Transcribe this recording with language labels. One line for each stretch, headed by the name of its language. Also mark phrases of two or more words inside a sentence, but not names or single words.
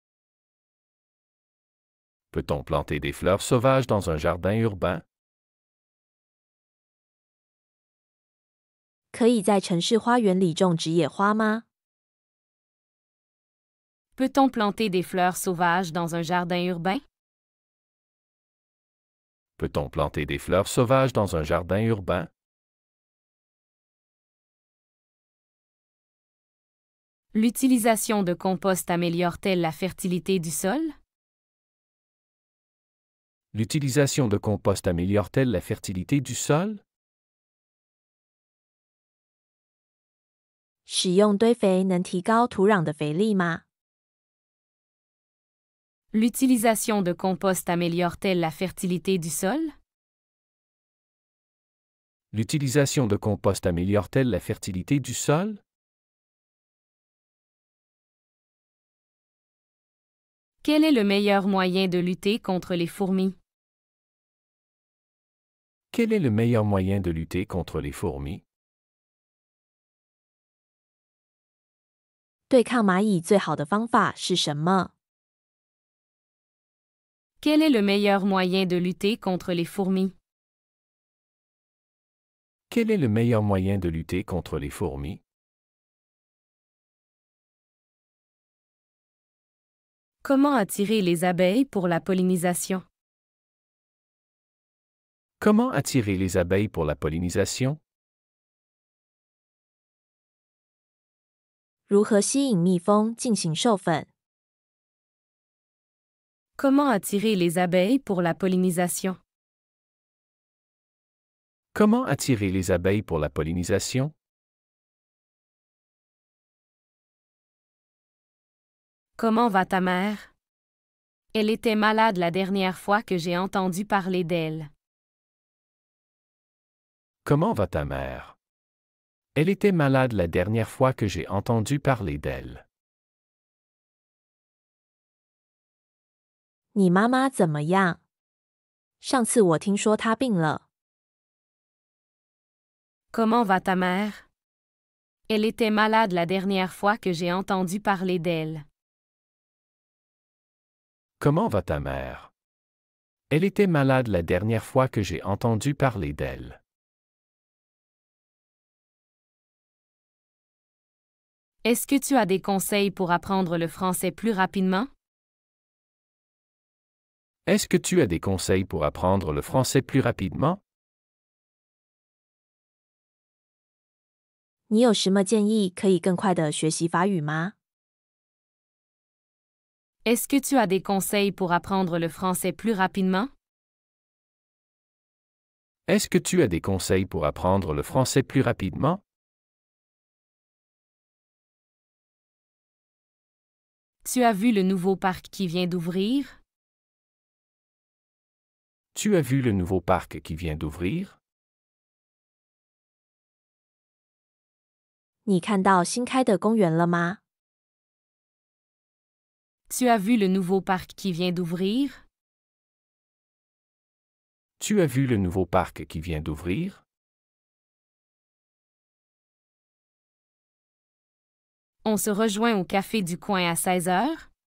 French: Peut-on planter des fleurs sauvages dans un jardin urbain?
Chinese: 可以在城市花园里种植野花吗？
French: Peut-on planter des fleurs sauvages dans un jardin urbain? Peut-on planter des fleurs sauvages dans un jardin urbain? L'utilisation de compost améliore-t-elle la fertilité du sol? L'utilisation de compost améliore-t-elle la fertilité du sol?
Chinese: 使用堆肥能提高土壤的肥力吗？
French: L'utilisation de compost améliore-t-elle la fertilité du sol? L'utilisation de compost améliore-t-elle la fertilité du sol? Quel est le meilleur moyen de lutter contre les fourmis? Quel est le meilleur moyen de lutter contre les fourmis?
Chinese: 对抗蚂蚁最好的方法是什么？
French: Quel est le meilleur moyen de lutter contre les fourmis? Quel est le meilleur moyen de lutter contre les fourmis? Comment attirer les abeilles pour la pollinisation? Comment attirer les abeilles pour la pollinisation?
Chinese: 如何吸引蜜蜂进行授粉？
French: Comment attirer les abeilles pour la pollinisation? Comment attirer les abeilles pour la pollinisation? Comment va ta mère? Elle était malade la dernière fois que j'ai entendu parler d'elle. Comment va ta mère? Elle était malade la dernière fois que j'ai entendu parler d'elle.
Chinese: 你妈妈怎么样？上次我听说她病了。
French: Comment va ta mère? Elle était malade la dernière fois que j'ai entendu parler d'elle. Comment va ta mère? Elle était malade la dernière fois que j'ai entendu parler d'elle. Est-ce que tu as des conseils pour apprendre le français plus rapidement? Est-ce que tu as des conseils pour apprendre le français plus rapidement?
Chinese: 你有什么建议可以更快的学习法语吗？
French: Est-ce que tu as des conseils pour apprendre le français plus rapidement? Est-ce que tu as des conseils pour apprendre le français plus rapidement? Tu as vu le nouveau parc qui vient d'ouvrir? Tu as vu le nouveau parc qui vient d'ouvrir?
Chinese: 你看到新开的公园了吗？
French: Tu as vu le nouveau parc qui vient d'ouvrir? Tu as vu le nouveau parc qui vient d'ouvrir? On se rejoint au café du coin à 16 heures?